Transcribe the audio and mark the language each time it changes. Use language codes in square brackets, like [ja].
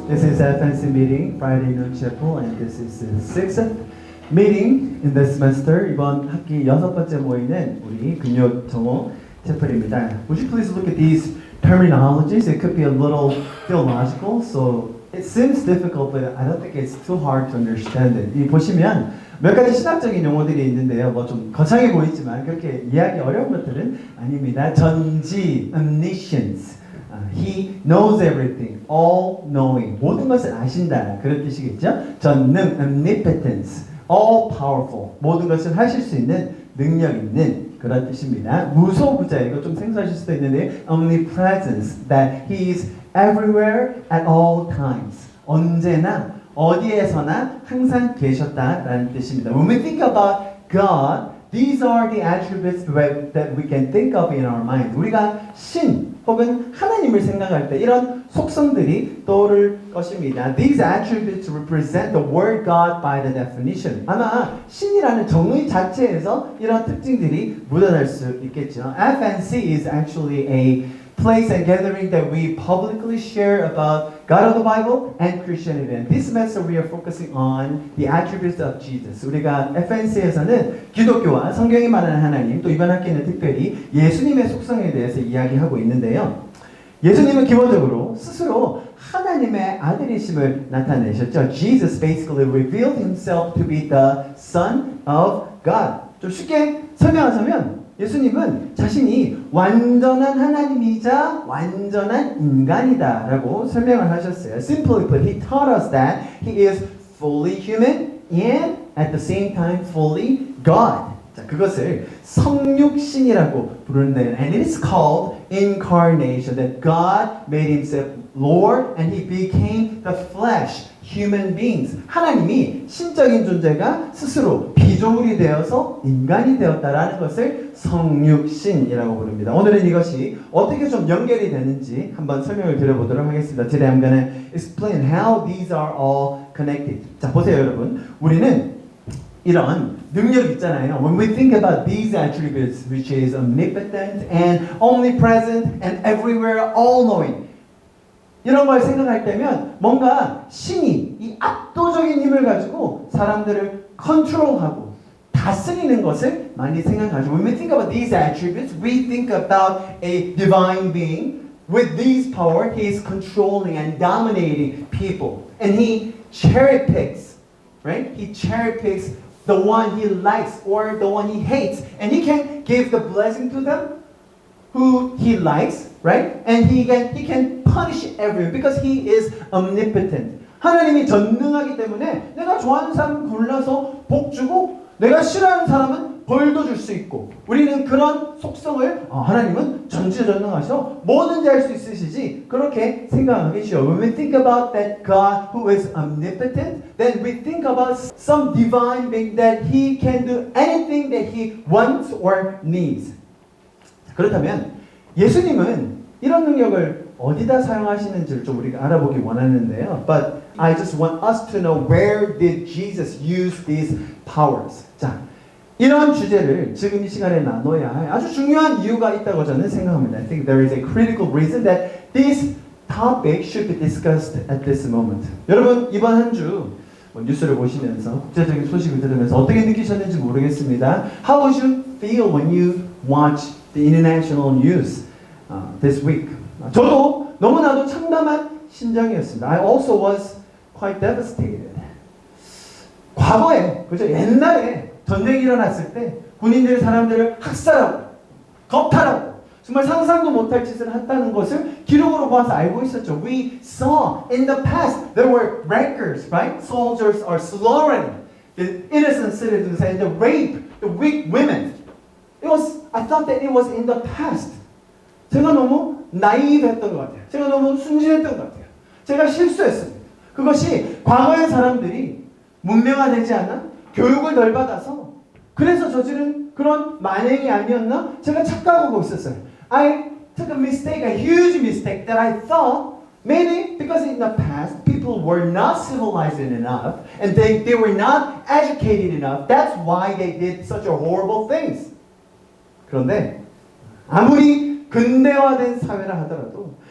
[en] This is FNC meeting, Friday Noon Chapel, and this is the sixth meeting in the semester. [ko] 이번 학기 6번째 모이는 우리 금요 정오 채플입니다. [en] Would you please look at these terminologies? It could be a little theological, so it seems difficult, but I don't think it's too hard to understand it. [ko] 이 보시면 몇 가지 신학적인 용어들이 있는데요. 뭐 좀 거창해 보이지만 그렇게 이해하기 어려운 것들은 아닙니다. [en] 전지, omniscience. He knows everything, all knowing. [ko] 모든 것을 아신다. 그런 뜻이겠죠? [en] 전능, omnipotence, all powerful. [ko] 모든 것을 하실 수 있는 능력 있는 그런 뜻입니다. [en] 무소부자, [ko] 이거 좀 생소하실 수도 있는데 [en] omnipresence, that he is everywhere at all times. [ko] 언제나 어디에서나 항상 계셨다라는 뜻입니다. [en] When we think about God, these are the attributes that we can think of in our mind. [ko] 우리가 신 혹은 하나님을 생각할 때 이런 속성들이 떠오를 것입니다. [en] These attributes represent the word God by the definition. [ko] 아마 신이라는 정의 자체에서 이런 특징들이 묻어날 수 있겠죠. [en] FNC is actually a place and gathering that we publicly share about God of the Bible and Christianity. And this semester we are focusing on the attributes of Jesus. [ko] 우리가 FNC에서는 기독교와 성경이 말하는 하나님, 또 이번 학기는 특별히 예수님의 속성에 대해서 이야기하고 있는데요. 예수님은 기본적으로 스스로 하나님의 아들이심을 나타내셨죠. [en] Jesus basically revealed himself to be the Son of God. [ko] 좀 쉽게 설명하자면 예수님은 자신이 완전한 하나님이자 완전한 인간이다라고 설명을 하셨어요. [en] Simply put, he taught us that he is fully human and at the same time fully God. [ko] 자, 그것을 성육신이라고 부르는데, [en] and it is called incarnation, that God made himself Lord and he became the flesh, human beings. [ko] 하나님이 신적인 존재가 스스로 피조물이 되어서 인간이 되었다라는 것을 성육신이라고 부릅니다. 오늘은 이것이 어떻게 좀 연결이 되는지 한번 설명을 드려보도록 하겠습니다. [en] Today I'm gonna explain how these are all connected. [ko] 자, 보세요 여러분. 우리는 이런 능력 있잖아요. [en] When we think about these attributes, which is omnipotent and omnipresent and everywhere, all-knowing. [ko] 이런 걸 생각할 때면 뭔가 신이 이 압도적인 힘을 가지고 사람들을 컨트롤하고 다스리는 것을 많이 생각하죠. [en] When we think about these attributes, we think about a divine being. With this power, he is controlling and dominating people. And he cherry picks, right? He cherry picks the one he likes or the one he hates. And he can give the blessing to them who he likes, right? And he can punish everyone because he is omnipotent. [ko] 하나님이 전능하기 때문에 내가 좋아하는 사람 골라서 복 주고 내가 싫어하는 사람은 벌도 줄 수 있고, 우리는 그런 속성을 하나님은 전지전능하셔 뭐든지 할 수 있으시지 그렇게 생각하겠죠. [en] When we think about that God who is omnipotent, then we think about some divine being that he can do anything that he wants or needs. [ko] 그렇다면 예수님은 이런 능력을 어디다 사용하시는지를 좀 우리가 알아보기 원하는데요. [en] But I just want us to know, where did Jesus use these powers? [ko] 자, 이런 주제를 지금 이 시간에 나눠야 할 아주 중요한 이유가 있다고 저는 생각합니다. [en] I think there is a critical reason that this topic should be discussed at this moment. [ko] 여러분, 이번 한 주 뉴스를 보시면서 국제적인 소식을 들으면서 어떻게 느끼셨는지 모르겠습니다. [en] How would you feel when you watch the international news this week? [ko] 저도 너무나도 참담한 심정이었습니다. [en] I also was quite devastated. [ko] 과거에, 그죠? 옛날에 전쟁이 일어났을 때 군인들이 사람들을 학살하고 겁탈하고 정말 상상도 못할 짓을 했다는 것을 기록으로 봐서 알고 있었죠. [en] We saw in the past there were rankers, right? Soldiers are slaughtering the innocent citizens and the rape, the weak women. I thought that it was in the past. [ko] 제가 너무 나이브했던 것 같아요. 제가 너무 순진했던 것 같아요. 제가 실수했습니다. 그것이 과거의 사람들이 문명화되지 않아 교육을 덜 받아서 그래서 저지른 그런 만행이 아니었나? 제가 착각하고 있었어요. [en] I took a mistake, a huge mistake, that I thought maybe because in the past people were not civilized enough and they were not educated enough. That's why they did such a horrible things. [ko] 그런데 아무리 근대화된 사회라 하더라도